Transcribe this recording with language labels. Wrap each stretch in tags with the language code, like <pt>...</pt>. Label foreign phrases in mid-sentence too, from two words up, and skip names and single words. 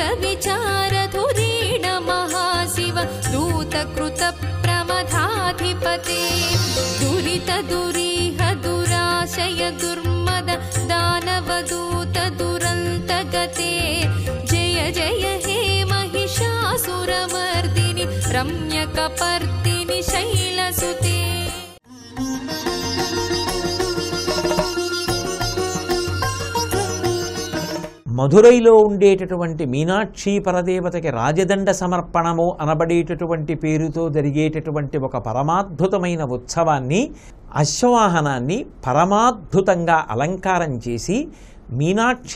<sa>विचार धुरीण महाशिव दूतकृत प्रमथाधिपते दुरित दुरीह दुराशय दुर्मद दानवदूत दुरन्त गते जय जय हे महिषासुरमर्दिनि रम्यकपर्दिनि शैलसुते</sa> <te>మధురైలో ఉండేటటువంటి మీనాక్షి పరదేవతకి రాజదండ సమర్పణము అనబడేటటువంటి పేరుతో జరిగేటటువంటి ఒక పరమాద్భుతమైన ఉత్సవాన్ని, అశ్వవాహనాన్ని పరమాద్భుతంగా అలంకారం చేసి మీనాక్షి</te>